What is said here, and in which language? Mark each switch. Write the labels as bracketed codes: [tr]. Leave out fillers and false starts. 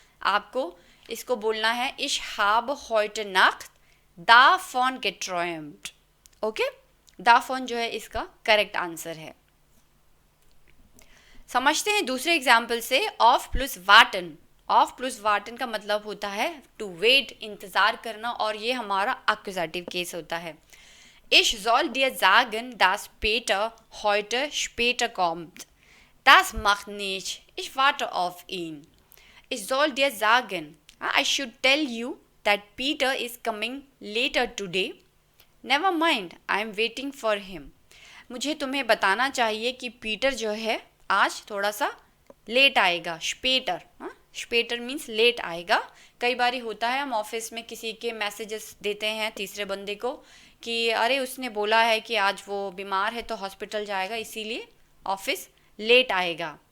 [hi] आपको इसको बोलना है [de] इश हाब heute Nacht davon geträumt। [hi] Okay, davon जो है इसका करेक्ट आंसर है। समझते हैं दूसरे एग्जाम्पल से, ऑफ प्लस वाटन। ऑफ प्लस वाटन का मतलब होता है टू वेट, इंतज़ार करना, और ये हमारा एक्यूजेटिव केस होता है। [de] Ich soll dir sagen, dass Peter heute später kommt. Das macht nichts. Ich warte auf ihn. Ich soll dir sagen, [en] I should tell you that Peter is coming later today. Never mind, I am waiting for him. [hi] मुझे तुम्हें बताना चाहिए कि Peter जो है आज थोड़ा सा लेट आएगा। स्पेटर, स्पेटर मीन्स लेट आएगा। कई बार होता है हम ऑफिस में किसी के मैसेजेस देते हैं तीसरे बंदे को कि अरे उसने बोला है कि आज वो बीमार है तो हॉस्पिटल जाएगा, इसीलिए ऑफिस लेट आएगा।